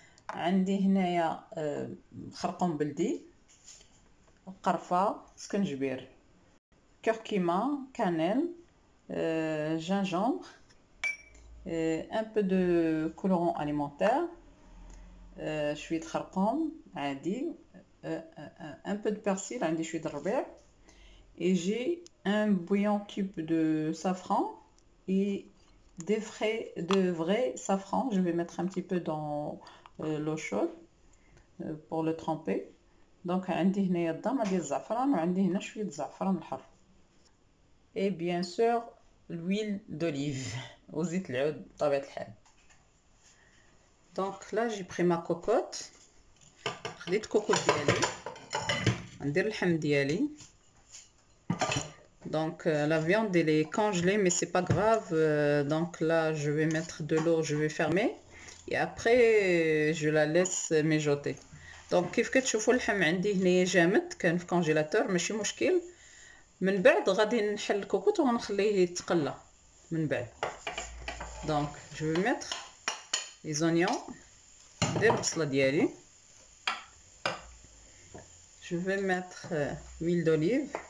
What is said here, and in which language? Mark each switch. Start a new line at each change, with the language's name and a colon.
Arabic: عندي هنايا خرقوم بلدي، قرفه، سكنجبير، كركمه، كانيل، جينجمبر،
French: un peu de colorant alimentaire,
Arabic: شويه خرقوم عادي،
French: un peu de persil,
Arabic: عندي شويه الربيع.
French: Et j'ai un bouillon cube de safran et de vrai safran. Je vais mettre un petit peu dans l'eau chaude pour le tremper.
Arabic: Donc عندي هنايا الضامه ديال الزعفران وعندي هنا شويه الزعفران الحر.
French: Et bien sûr l'huile d'olive
Arabic: وزيت العود بطبيعه الحال.
French: Donc là j'ai pris ma cocotte.
Arabic: خديت كوكوط ديالي، ندير اللحم ديالي.
French: Donc la viande elle est congelée mais c'est pas grave. Donc là je vais mettre de l'eau, je vais fermer et après je la laisse mijoter.
Arabic: Donc كيف كتشوفوا اللحم عندي هنايا جامد كان في كونجيلاتور ماشي مشكل. من بعد غادي نحل الكوكوط ونخليه يتقلى من بعد.
French: Donc je vais mettre les oignons.
Arabic: ندير البصله ديالي.
French: Je vais mettre l'huile d'olive.